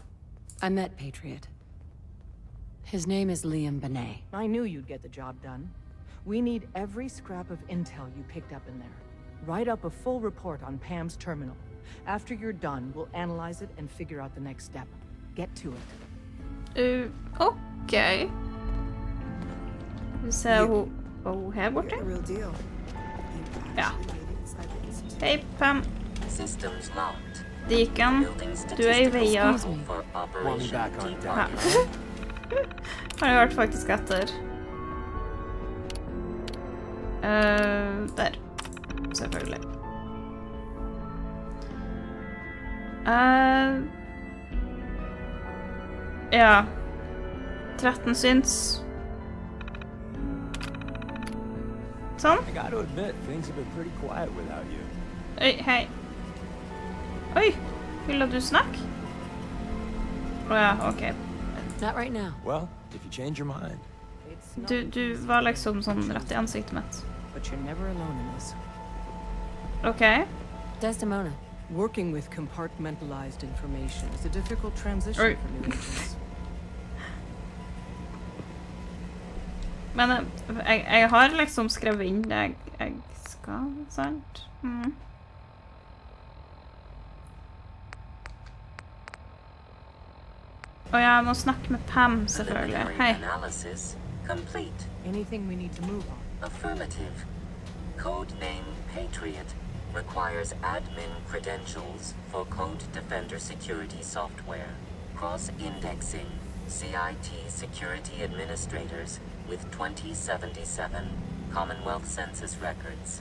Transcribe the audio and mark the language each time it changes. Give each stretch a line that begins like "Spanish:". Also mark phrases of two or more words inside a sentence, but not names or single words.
English: I met Patriot. His name is Liam Benet. I knew you'd get the job done. We need every scrap of intel you picked up in there. Write up a full report on Pam's terminal. After you're done, we'll analyze it and figure out the next step. Get to it.
Norwegian: Okay. Vi ser hun her borte. Ja. Hei, Pam.
English: Systems locked.
Norwegian: Deacon, du er i veien. Ja. Han har hørt faktisk etter. Der. Selvfølgelig. Ja. 13 syns. Sånn.
English: I got to admit, things have been pretty quiet without you.
Norwegian: Oi, hei. Oi, vil du snakke? Ja, ok.
English: Not right now. Well, if you change your mind.
Norwegian: Du var liksom sånn rett i ansiktet mitt.
English: But you're never alone in this. Ok. Desdemona. Working with compartmentalized information is a difficult transition for new agents.
Norwegian: Men jeg har liksom skrevet inn det jeg skal, sant? Og jeg må snakke med Pam, selvfølgelig. Hei.
English: Analysis complete. Anything we need to move on? Affirmative. Codename Patriot requires admin credentials for Code Defender security software. Cross-indexing CIT security administrators with 2077 Commonwealth Census records.